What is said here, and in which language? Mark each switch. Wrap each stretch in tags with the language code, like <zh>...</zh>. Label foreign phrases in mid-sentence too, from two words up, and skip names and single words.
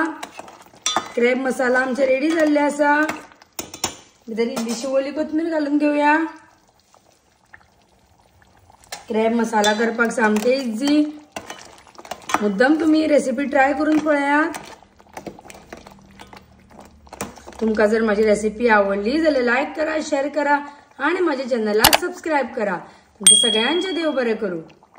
<kok>क्रेप मसाला आमचे रेडी जाल्ले आसा। भितर इल्लीशी ओली कोथमीर घालून घेऊया। क्रेप मसाला करपाक सामके इझी। मुद्दम तुम्ही रेसिपी ट्राय करून पळयात। तुमका जर माझी रेसिपी आवडली जाल्यार लाईक करा, शेअर करा आणि माझ्या चॅनलला सबस्क्राइब करा। तुमच्या सगळ्यांचे देव बरे करू।</kok>